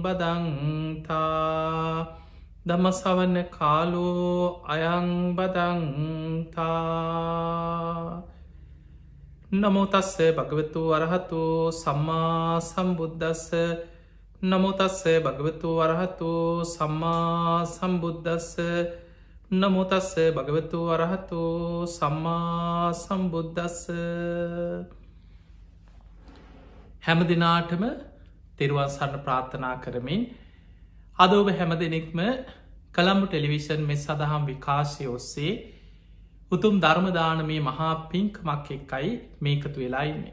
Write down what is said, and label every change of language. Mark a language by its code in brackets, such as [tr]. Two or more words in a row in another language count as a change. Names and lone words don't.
[pi] බදන්තා ධම්මසවන කාලෝ අයං බදන්තා නමෝ තස්ස භගවතු අරහතු සම්මා සම්බුද්දස්ස නමෝ තස්ස භගවතු අරහතු සම්මා සම්බුද්දස්ස නමෝ තස්ස භගවතු අරහතු සම්මා සම්බුද්දස්ස [si] හැම දිනාටම තෙරුවන් සරණ ප්‍රාර්ථනා කරමින් අද ඔබ හැම දෙනෙක්ම කළම්බු ටෙලිවිෂන් මෙ සඳහම් විකාශය ඔස්සේ උතුම් ධර්මදානමේ මහා පින්කමක් එක්කයි මේකතු වෙලා ඉන්නේ.